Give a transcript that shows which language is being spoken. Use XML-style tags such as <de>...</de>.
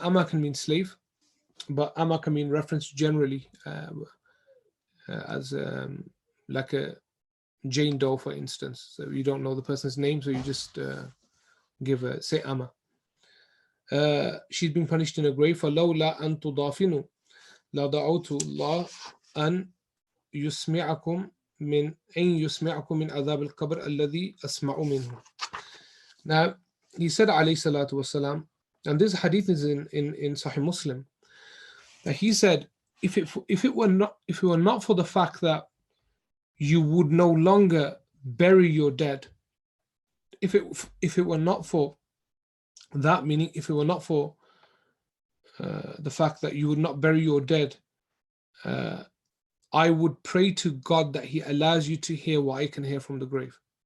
<en>Ama can mean slave, but ama can mean reference generally as like a Jane Doe, for instance. So you don't know the person's name, so you just say ama. she's being punished in a grave.</en> <ar>فَلَوْلَا أَن تُضَافِنُوا لَدَعَوْتُ اللَّهَ أَن يُسْمِعَكُم من أن يسمعكم من عذاب القبر الذي أسمع منه.</ar> <en>Now, he said alayhi salatu wasalam, and this hadith is in Sahih Muslim, that he said, if it were not for the fact that you would no longer bury your dead, if it were not for that, meaning if it were not for the fact that you would not bury your dead, I would pray to God that He allows you to hear what I can hear from the grave.</en>